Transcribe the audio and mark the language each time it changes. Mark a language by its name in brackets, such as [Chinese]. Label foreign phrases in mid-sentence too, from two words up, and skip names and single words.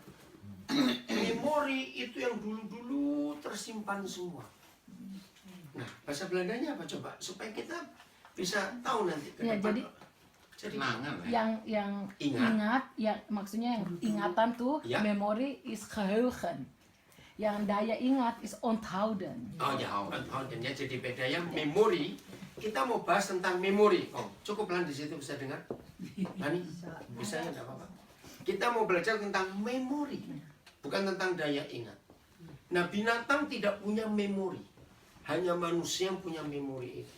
[Indonesian] Memori itu yang dulu-dulu tersimpan semua. Nah, bahasa Belandanya apa coba? Supaya kita bisa tahu nanti ke Ya, depan. Jadi kenangan ya. Yang ingat, ya maksudnya yang ingatan tuh Ya. [Dutch] memori is geheugen. [Indonesian] Yang daya ingat [Dutch] is onthouden. [Indonesian] Oh ya, onthouden ya. Jadi bedanya memori. Kita mau bahas tentang memori. Oh, cukup pelan di situ bisa dengar? Nani? Bisa ya, enggak apa-apa. Kita mau belajar tentang memori, bukan tentang daya ingat. Nah, binatang tidak punya memori. Hanya manusia yang punya memori itu.